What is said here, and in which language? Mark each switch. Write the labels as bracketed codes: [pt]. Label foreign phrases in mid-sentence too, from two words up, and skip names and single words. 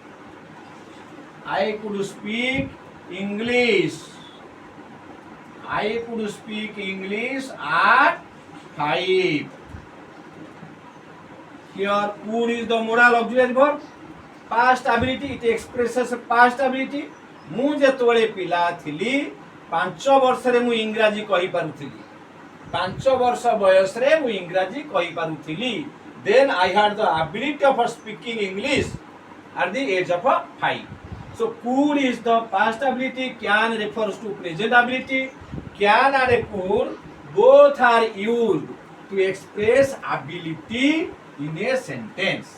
[en] I could speak English. I could speak English at 5. Here, could is the modal auxiliary verb. Past ability, it expresses past ability. [or] ମୁଁ ଯେତେବେଳେ ପିଲା ଥିଲି 5 ବର୍ଷରେ ମୁଁ ଇଂରାଜୀ କହିପାରୁଥିଲି. 5 ବର୍ଷ ବୟସରେ ମୁଁ ଇଂରାଜୀ କହିପାରୁଥିଲି. [en] Then I had the ability of speaking English at the age of 5. So could is the past ability, can refers to present ability. Can and could both are used to express ability in a sentence.